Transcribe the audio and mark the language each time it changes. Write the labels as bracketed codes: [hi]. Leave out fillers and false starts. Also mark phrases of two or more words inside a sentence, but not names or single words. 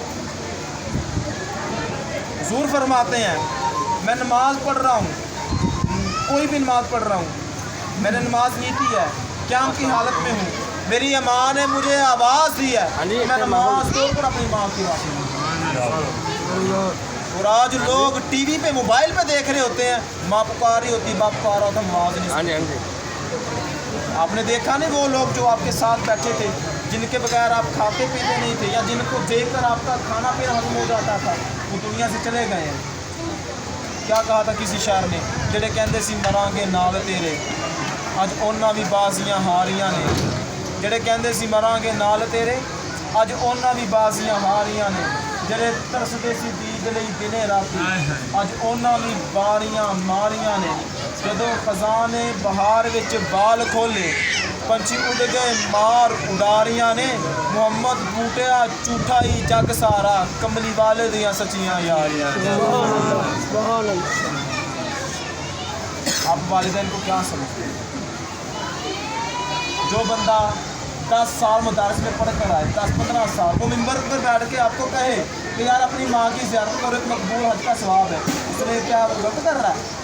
[ur] حضور فرماتے ہیں میں نماز پڑھ رہا ہوں، کوئی بھی نماز پڑھ رہا ہوں، میں نے نماز نہیں کی ہے، قیام کی حالت میں ہوں، میری ماں نے مجھے آواز دی ہے، میں نماز توڑ کر اپنی ماں کی اور آج لوگ ٹی وی پہ موبائل پہ دیکھ رہے ہوتے ہیں، ماں پکاری ہوتی، باپ پکارا ہوتا، نماز نہیں سنتے۔ آپ نے دیکھا نہیں وہ لوگ جو آپ کے ساتھ بیٹھے تھے، جن کے بغیر آپ کھاتے پیتے نہیں تھے، یا جن کو دیکھ کر آپ کا کھانا پینا ختم ہو جاتا تھا، وہ دنیا سے چلے گئے ہیں۔ کیا کہا تھا کسی شاعر نے، [pa] جڑے کہندے سی مراں گے نال تیرے، اج اونا بھی بازیاں ہاریاں نے۔ جڑے کہندے سی مراں گے نال تیرے، اج اونا بھی بازیاں ہاریاں نے۔ جڑے ترسدے سی دیگ لئی دنے راتی، اج اونا بھی باریاں ماریاں نے۔ جدوں خزانے بہار وچ بال کھولے، پنچھی اڑ گئے مار اڈاریاں نے۔ محمد بوٹیا جھوٹا ہی جگ سارا، کملی والے دیاں سچیاں یاریاں نے۔ [ur] آپ والدین کو کیا سمجھتے ہیں؟ جو بندہ 10 سال مدارس میں پڑھ کر آئے، 10-15 سال، وہ ممبر پر بیٹھ کے آپ کو کہے کہ یار اپنی ماں کی زیارت کرو، ایک مقبول حج کا ثواب ہے، اس نے کیا غلط کر رہا ہے؟